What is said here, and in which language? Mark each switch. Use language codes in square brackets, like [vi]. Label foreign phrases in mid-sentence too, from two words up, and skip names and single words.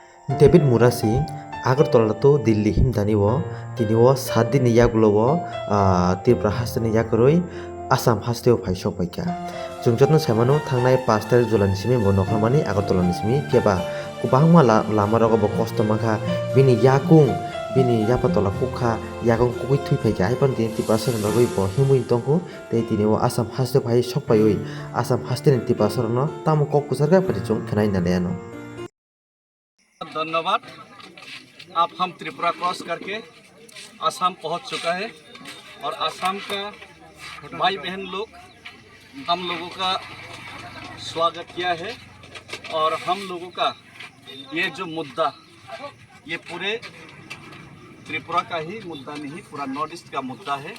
[trp] David Murasi Agartala to Delhi himdaniwo tiniwo 7 din yaglowo Tripura hasteni yakroi Assam hasteo phaisok paika jungjotno saimano thangnai 5 tarik July simi bo nokhamani Agartala ni simi keba kubangma lama rogo bo kosto mangkha bini yakung bini yapatola kukha yakung kubui thui phaika haibon din Tripura rogoi bo himui tongko tei tiniwo Assam hasteo phai sokpaioi Assam hasteni Tripura no tamo kok kusarga parichung khnai naleano [hi] धन्यवाद। अब हम त्रिपुरा क्रॉस करके असम पहुंच चुका है और असम का भाई बहन लोग हम लोगों का स्वागत किया है और हम लोगों का ये जो मुद्दा ये पूरे त्रिपुरा का ही मुद्दा नहीं, पूरा नॉर्थ ईस्ट का मुद्दा है।